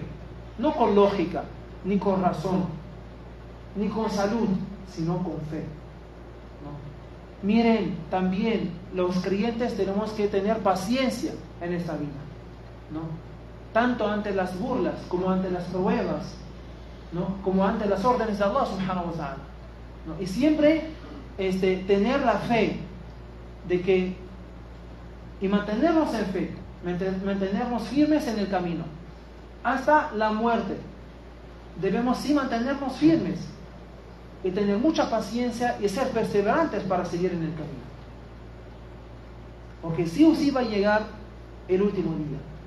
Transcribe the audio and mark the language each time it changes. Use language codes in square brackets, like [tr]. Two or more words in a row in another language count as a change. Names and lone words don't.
[es] No con lógica, ni con razón, ni con salud, sino con fe, ¿no? Miren, también los creyentes tenemos que tener paciencia en esta vida, ¿no? Tanto ante las burlas, como ante las pruebas, ¿no? Como ante las órdenes de Allah [ar] سبحانه وتعالى, [es] ¿no? Y siempre tener la fe y mantenernos en fe, mantenernos firmes en el camino hasta la muerte. Debemos sí mantenernos firmes y tener mucha paciencia y ser perseverantes para seguir en el camino, porque sí o sí va a llegar el último día.